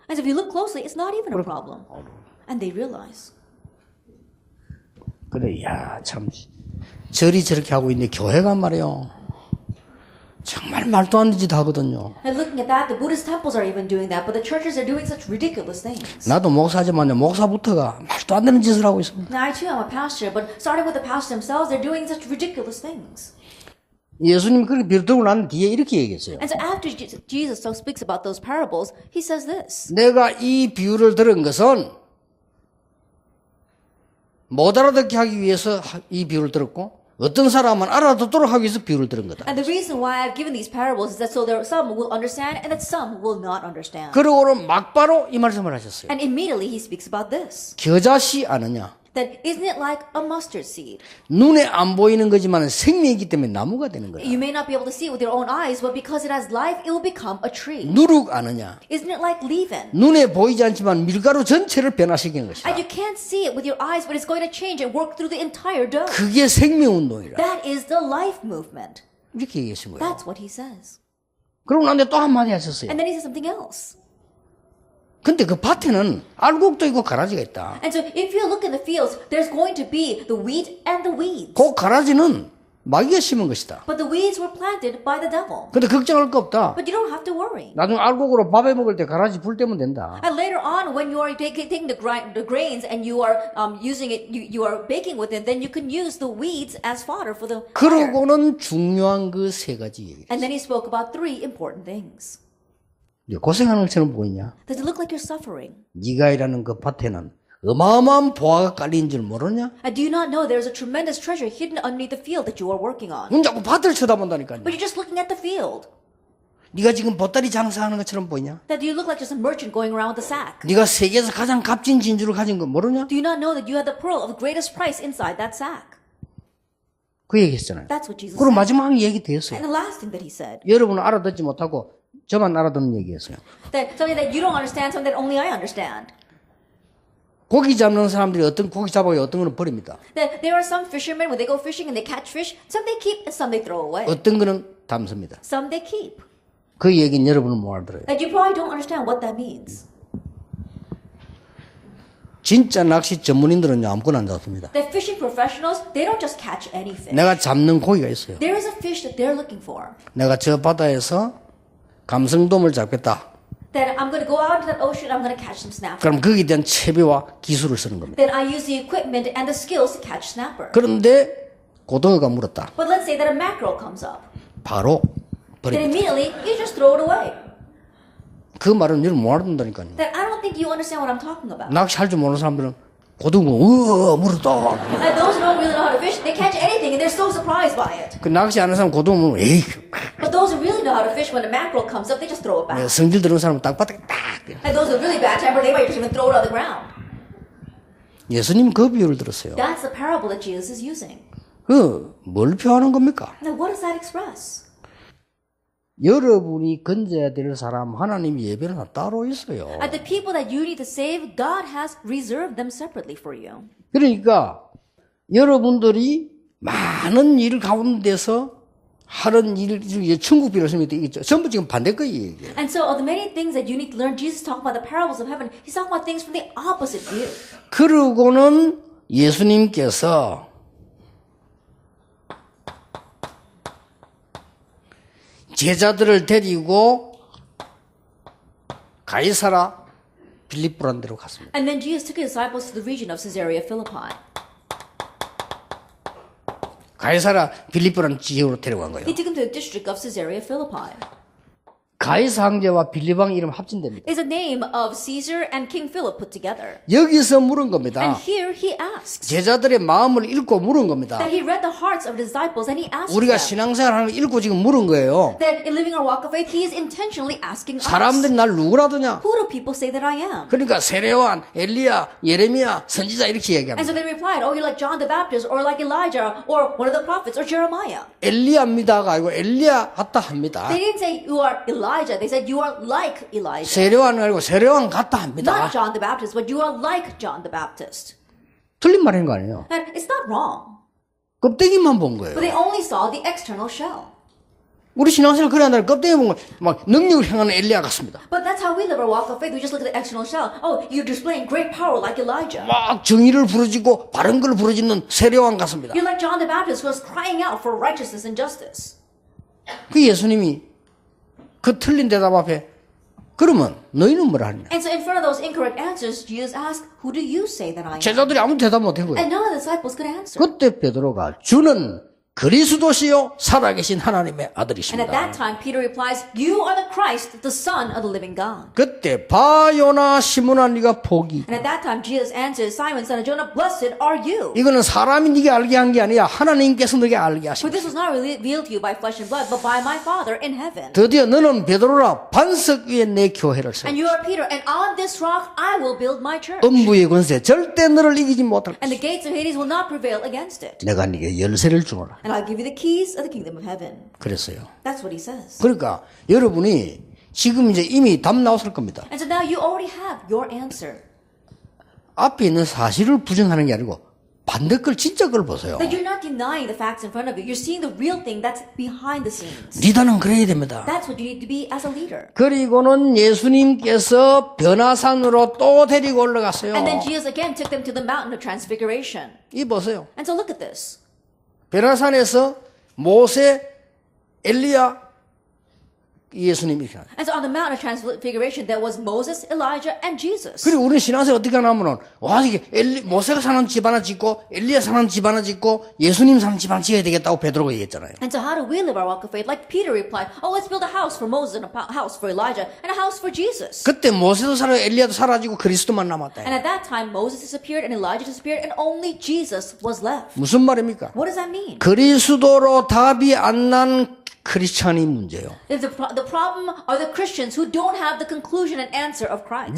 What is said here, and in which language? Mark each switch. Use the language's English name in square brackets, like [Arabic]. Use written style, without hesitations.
[English] And if you look closely, it's not even a problem. And they realize. [Korean] 그래, 참 절이 저렇게 하고 있는데 교회가 말이요. 정말 말도 안 되는 짓 하거든요. [English] And looking at that, the Buddhist temples are even doing that, but the churches are doing such ridiculous things. [Korean] 나도 목사지만 목사부터가 말도 안 되는 짓을 하고 있습니다. [English] Now I too am a pastor, but starting with the pastors themselves, they're doing such ridiculous things. [Korean] 예수님이 그렇게 비유 들고 난 뒤에 이렇게 얘기했어요. [English] And so after Jesus so speaks about those parables, he says this. [Korean] 내가 이 비유를 들은 것은 못 알아듣게 하기 위해서 이 비유를 들었고 어떤 사람은 알아듣도록 하기 위해서 비유를 들은 거다. [English] And the reason why I've given these parables is that so there some will understand and that some will not understand. [Korean] 그러고는 막바로 이 말씀을 하셨어요. [English] And immediately he speaks about this. [Korean] 겨자씨 아느냐? [English] That isn't it like a mustard seed? [Korean] 눈에 안 보이는 거지만 생명이기 때문에 나무가 되는 거다. [English] You may not be able to see it with your own eyes, but because it has life, it will become a tree. [Korean] 누룩 아느냐? [English] Isn't it like leaven? [Korean] 눈에 보이지 않지만 밀가루 전체를 변화시키는 것이다. [English] And you can't see it with your eyes, but it's going to change and work through the entire dough. [Korean] 그게 생명운동이라. [English] That is the life movement. [Korean] 이렇게 얘기하신 거예요. [English] That's what he says. [Korean] 그러고 나한테 또 한마디 하셨어요. [English] And then he says something else. [Korean] 근데 그 밭에는 알곡도 있고 가라지가 있다. [English] And so if you look in the fields, there's going to be the wheat and the weeds. [Korean] 그 가라지는 마귀가 심은 것이다. [English] But the weeds were planted by the devil. [Korean] 근데 걱정할 거 없다. [English] But you don't have to worry. [Korean] 나중에 알곡으로 밥에 먹을 때 가라지 불 때면 된다. [English] And later on, when you are taking the grains and you are using it, you are baking with it, then you can use the weeds as fodder for the fire. [Korean] 그러고는 중요한 그 세 가지 얘기. [English] And then he spoke about three important things. [Korean] 고생하는 것처럼 보이냐? [English] Does it look like you're suffering? [Korean] 네가 일하는 그 밭에는 어마어마한 보화가 깔린 줄 모르냐? [English] And do you not know there's a tremendous treasure hidden underneath the field that you are working on? [Korean] 넌 자꾸 밭을 쳐다본다니까요. [English] But you're just looking at the field. [Korean] 네가 지금 보따리 장사하는 것처럼 보이냐? [English] That you look like just a merchant going around with a sack. [Korean] 네가 세계에서 가장 값진 진주를 가진 거 모르냐? [English] Do you not know that you have the pearl of the greatest price inside that sack? [Korean] 그 얘기했잖아요. [English] That's what Jesus [Korean] 그리고 [English] said. [Korean] 마지막 얘기 되었어요. [English] And the last thing that he said, [Korean] 여러분은 알아듣지 못하고 저만 알아듣는 얘기였어요. [English] that something that you don't understand, something that only I understand. [Korean] 고기 잡는 사람들이 어떤 고기 잡아요, 어떤 거는 버립니다. [English] That there are some fishermen when they go fishing and they catch fish, some they keep and some they throw away. [Korean] 어떤 거는 담습니다. [English] Some they keep. [Korean] 그 얘기는 여러분은 못 알아들어요. [English] And you probably don't understand what that means. [Korean] 진짜 낚시 전문인들은 아무거나 안 잡습니다. [English] The fishing professionals, they don't just catch any fish. [Korean] 내가 잡는 고기가 있어요. [English] There is a fish that they're looking for. [Korean] 내가 저 바다에서 감성돔을 잡겠다. [English] Then I'm going to go out into that ocean, I'm going to catch some snapper. [Korean] 그럼 거기에 대한 채비와 기술을 쓰는 겁니다. [English] Then I use the equipment and the skills to catch snapper. [Korean] 그런데 고등어가 물었다. [English] But let's say that a mackerel comes up. [Korean] 바로 [English] Then [Korean] 버립니다. [English] immediately, you just throw it away. [Korean] 그 말은 여러분 못 알아듣는다니까요. [English] Then I don't think you understand what I'm talking about. [Korean] 낚시할 줄 모르는 사람들은 고등어 물었다. [English] And those who don't really know how to fish, they catch anything and they're so surprised by it. [Korean] 그 낚시 안 하는 사람 고등어 물으면 에이. [English] But those who really know how to fish, when a mackerel comes up, they just throw it back. [Korean] 성질 들은 사람은 땅바닥에 딱. [English] And those with really bad temper, they might just even throw it on the ground. [Korean] 예수님 그 비유를 들었어요. [English] That's the parable that Jesus is using. [Korean] 뭘 표하는 겁니까? [English] Now, what does that express? [Korean] 여러분이 건져야 될 사람 하나님이 예배를 따로 있어요. [English] And the people that you need to save, God has reserved them separately for you. [Korean] 그러니까 여러분들이 많은 일 가운데서 하는 일 중에 천국 비를 쓰면 있죠. 전부 지금 반대 거예요. 이게. [English] And so, of the many things that you need to learn, Jesus talking about the parables of heaven, he's talking about things from the opposite view. [Korean] 그러고는 예수님께서 제자들을 데리고 가이사라 빌립보라는 데로 갔습니다. [English] And then Jesus took his disciples to the region of Caesarea Philippi. [Korean] 가이사라 빌립보라는 지역으로 데려간 거예요. [English] He took them to the district of Caesarea Philippi. [Korean] 가이사 황제와 빌립왕 이름 합진됩니다. [English] It's a name of Caesar and King Philip put together. [Korean] 여기서 물은 겁니다. [English] And here he asks [Korean] 제자들의 마음을 읽고 물은 겁니다. [English] that he read the hearts of the disciples and he asked [Korean] 우리가 [English] them [Korean] 신앙생활하는 거 읽고 지금 물은 거예요. [English] that in living our walk of faith, he is intentionally asking us, [Korean] 사람들이 날 누구라더냐? [English] who do people say that I am? [Korean] 그러니까 세례요한, 엘리야, 예레미야, 선지자 이렇게 [English] And so they replied, oh, you're like John the Baptist or like Elijah or one of the prophets or Jeremiah. [Korean] 엘리야입니다가 아니고 엘리야 같다 합니다. [English] They didn't say you are Elijah. They said you are like Elijah. [Korean] 세례요한은 아니고 세례요한 같다 합니다. [English] Not John the Baptist, but you are like John the Baptist. [Korean] 틀린 말인 거 아니에요. [English] And it's not wrong. [Korean] 껍데기만 본 거예요. [English] But they only saw the external shell. [Korean] 우리 신앙생활 그래 한다면 껍데기 보면 막 능력을 행하는 엘리야 같습니다. [English] But that's how we live our walk of faith. We just look at the external shell. Oh, you're displaying great power like Elijah. [Korean] 막 정의를 부르짖고 바른 걸 부르짖는 세례요한 같습니다. [English] You're like John the Baptist who was crying out for righteousness and justice. [Korean] 그 예수님이 그 틀린 대답 앞에 그러면 너희는 뭐라 하느냐? [English] And so in front of those incorrect answers, Jesus asked, who do you say that I am? [Korean] 제자들이 아무 대답 못한 거예요. [English] And none of the disciples could answer. [Korean] 그때 베드로가 주는 그리스도시요 살아계신 하나님의 [English] And at [Korean] 아들이십니다. [English] that time, Peter replies, you are the Christ, the Son of the living God. [Korean] 그때 바요나 시몬아 네가 복이. [English] And at that time, Jesus answered, Simon, son of Jonah, blessed are you. [Korean] 이거는 사람이 네게 알게 한 게 아니라 하나님께서 너게 알게 [English] For [Korean] 하십니다. [English] this was not revealed to you by flesh and blood, but by my Father in heaven. [Korean] 드디어 너는 베드로라 반석 위에 내 교회를 세워. [English] And you are Peter, and on this rock I will build my church. [Korean] 음부의 권세 절대 너를 이기지 못할 [English] And the gates of Hades will not prevail against it. [Korean] 내가 네게 열쇠를 주노라. [English] And I'll give you the keys of the kingdom of heaven. [Korean] 그랬어요. [English] That's what he says. [Korean] 그러니까 여러분이 지금 이제 이미 답 나왔을 겁니다. [English] And so now you already have your answer. [Korean] 앞에 있는 사실을 부정하는 게 아니고 반대 걸 진짜 걸 보세요. [English] That you're not denying the facts in front of you. You're seeing the real thing that's behind the scenes. [Korean] 리더는 그래야 됩니다. [English] That's what you need to be as a leader. [Korean] 그리고는 예수님께서 변화산으로 또 데리고 올라갔어요. [English] And then Jesus again took them to the mountain of transfiguration. [Korean] 이 보세요. [English] And so look at this. [Korean] 변화산에서 모세, 엘리야, 예수님이 이렇게 나와요. [English] And so on the mountain of transfiguration, there was Moses, Elijah, and Jesus. [Korean] 그리고 우리는 신앙생활 어떻게 하냐면은 와 이게 모세가 사는 집 하나 짓고 엘리야 사는 집 하나 짓고 예수님 사는 집 하나 지어야 되겠다고 베드로가 얘기했잖아요. [English] And so how do we live our walk of faith? Like Peter replied, oh, let's build a house for Moses and a house for Elijah and a house for Jesus. [Korean] 그때 모세도 사라지고 엘리야도 사라지고 그리스도만 남았다. [English] And at that time, Moses disappeared and Elijah disappeared and only Jesus was left. [Korean] 무슨 말입니까? [English] What does that mean? [Korean] 그리스도로 답이 안 난 크리스찬이 문제예요. [English] The problem are the Christians who don't have the conclusion and answer of Christ.